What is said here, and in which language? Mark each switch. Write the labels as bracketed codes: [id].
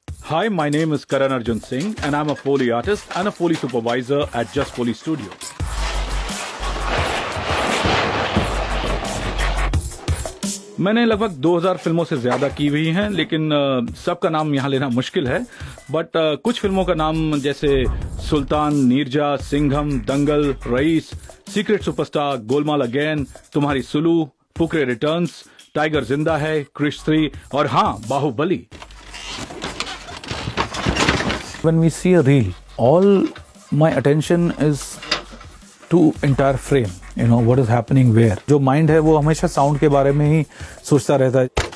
[en] Hi, my name is Karan Arjun Singh and I'm a Foley artist and a Foley supervisor at Just Foley Studio. [hi] मैंने लगभग 2000 फिल्मों से ज्यादा की हुई हैं, लेकिन सबका नाम यहाँ लेना मुश्किल है। बट कुछ फिल्मों का नाम जैसे सुल्तान, नीरजा, सिंघम, दंगल, rice, secret superstar, Golmaal again, तुम्हारी सुलू, फुकरे रिटर्न्स, टाइगर जिंदा है, क्रिश 3 और हाँ, Baahubali. [en] When we see a reel, all my attention is to entire frame. You know what is happening where. [hi] जो mind है वो हमेशा sound के बारे में ही सोचता रहता है।